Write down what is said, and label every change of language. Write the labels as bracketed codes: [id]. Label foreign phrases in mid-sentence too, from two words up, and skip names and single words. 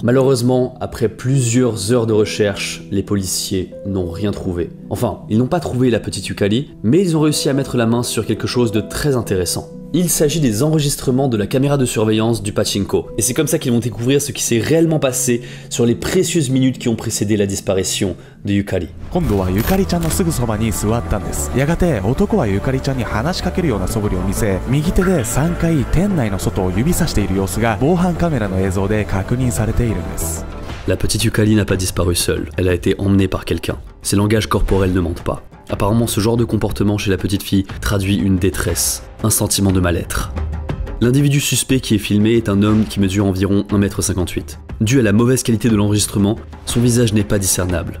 [fr] Malheureusement, après plusieurs heures de recherche, les policiers n'ont rien trouvé. Enfin, ils n'ont pas trouvé la petite Yukari, mais ils ont réussi à mettre la main sur quelque chose de très intéressant. Il s'agit des enregistrements de la caméra de surveillance du pachinko. Et c'est comme ça qu'ils vont découvrir ce qui s'est réellement passé sur les précieuses minutes qui ont précédé la disparition de Yukari. [ja] 今度はゆかりちゃんのすぐそばに座ったんです。やがて男はゆかりちゃんに話しかけるような素振りを見せ、右手で3回店内の外を指さしている様子が防犯カメラの映像で確認されているんです。 [fr] La petite Yukari n'a pas disparu seule, elle a été emmenée par quelqu'un. Ses langages corporels ne mentent pas. Apparemment, ce genre de comportement chez la petite fille traduit une détresse, un sentiment de mal-être. L'individu suspect qui est filmé est un homme qui mesure environ 1,58 m. Dû à la mauvaise qualité de l'enregistrement, son visage n'est pas discernable.